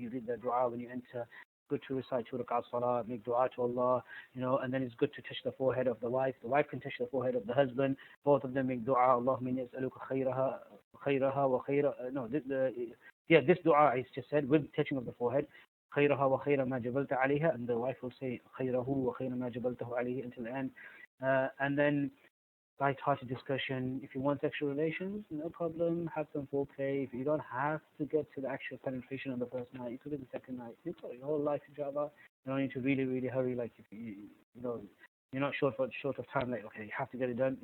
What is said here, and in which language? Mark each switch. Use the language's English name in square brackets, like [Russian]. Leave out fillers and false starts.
[English] You read that dua when you enter. Good to recite Surah Al-Salah, make dua to Allah, and then it's good to touch the forehead of the wife. The wife can touch the forehead of the husband. Both of them make dua, [Arabic] Allahumma inni as'aluka khayraha wa khayra. [English] This dua is just said with touching of the forehead. [Arabic] خيرها وخير ما جبلت عليها, [English] and the wife will say [Arabic] خيره وخير ما جبلته عليه [English] until the end. And then light-hearted discussion. If you want sexual relations, no problem, have some foreplay. If you don't have to get to the actual penetration on the first night, you could do the second night. You've got your whole life, inshallah. You don't need to really, really hurry. Like, if you're not short of time, like, okay, you have to get it done.